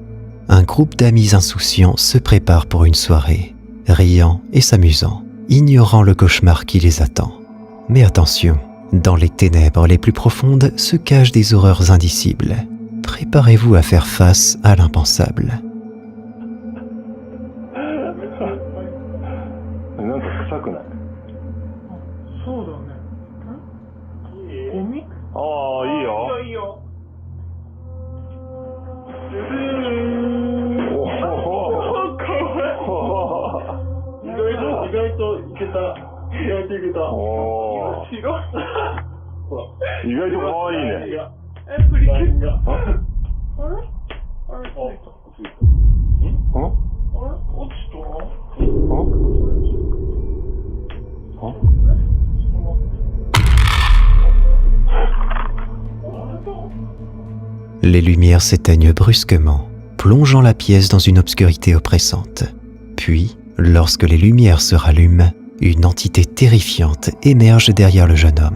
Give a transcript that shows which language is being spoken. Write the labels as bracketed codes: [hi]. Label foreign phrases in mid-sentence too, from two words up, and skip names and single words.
[fr] Un groupe d'amis insouciants se prépare pour une soirée, riant et s'amusant, ignorant le cauchemar qui les attend. Mais attention, dans les ténèbres les plus profondes se cachent des horreurs indicibles. Préparez-vous à faire face à l'impensable. [ja] なんか臭くない？そうだね。ゴミ？ああ、いいよ。いいよ。おお、かわいい。意外といけた。意外といけた。おお。違う。意外とかわいいね。プリケット。あれ？あれ？ついた。ん？あれ？落ちた？ [fr] Les lumières s'éteignent brusquement, plongeant la pièce dans une obscurité oppressante. Puis, lorsque les lumières se rallument, une entité terrifiante émerge derrière le jeune homme.